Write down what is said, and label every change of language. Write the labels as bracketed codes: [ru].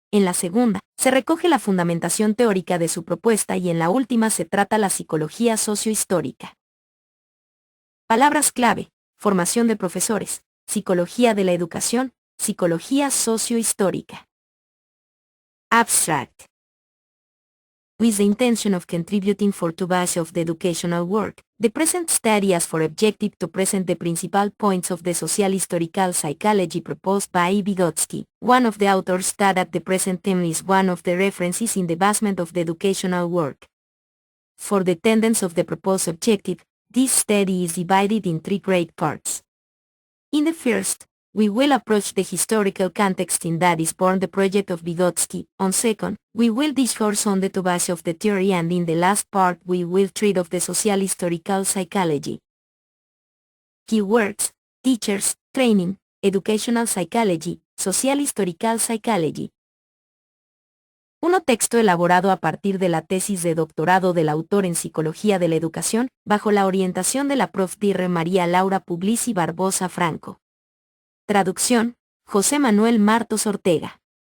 [es] En la segunda, se recoge la fundamentación teórica de su propuesta y en la última se trata la psicología sociohistórica. Palabras clave: formación de profesores, psicología de la educación, psicología sociohistórica. [en] Abstract. With the intention of contributing for the base of the educational work, the present study has for objective to present the principal points of the social historical psychology proposed by Vygotsky, one of the authors that at the present time is one of the references in the basement of the educational work. For the tenets of the proposed objective, this study is divided in three great parts. In the first, we will approach the historical context in that is born the project of Vygotsky. On second, we will discourse on the base of the theory, and in the last part we will treat of the social historical psychology. Keywords: teachers, training, educational psychology, social historical psychology. [es] Texto elaborado a partir de la tesis de doctorado del autor en Psicología de la Educación, bajo la orientación de la Prof. Dr. María Laura Puglisi Barbosa Franco. Traducción: José Manuel Martos Ortega.